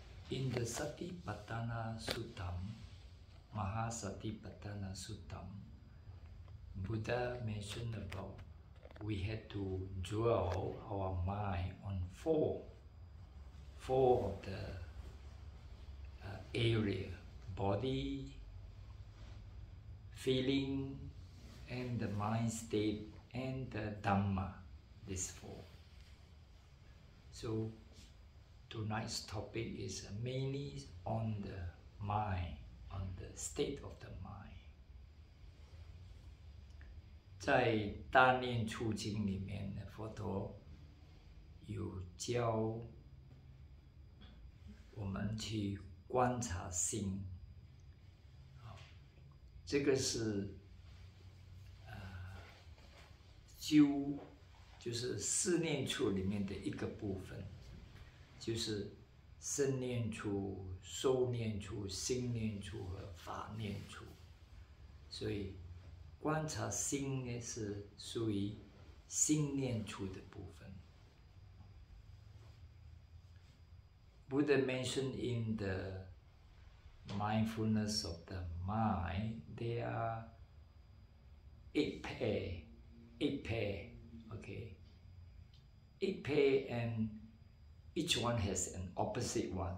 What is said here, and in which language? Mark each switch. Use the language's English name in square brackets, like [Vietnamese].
[English] In the Satipatthana Suttam, Mahasatipatthana Suttam, Buddha mentioned about we had to dwell our mind on four of the area: body, feeling, and the mind state, and the Dhamma, these four. So tonight's topic is mainly on the mind, on the state of the mind. [Chinese] 在大念处经里面呢，佛陀有教我们去观察心，这个是就是四念处里面的一个部分，就是身念处、受念处、心念处和法念处，所以观察心呢是属于心念处的部分。 [English] Buddha mentioned in the mindfulness of the mind, there are eight pair, okay? 8 pair, and each one has an opposite one.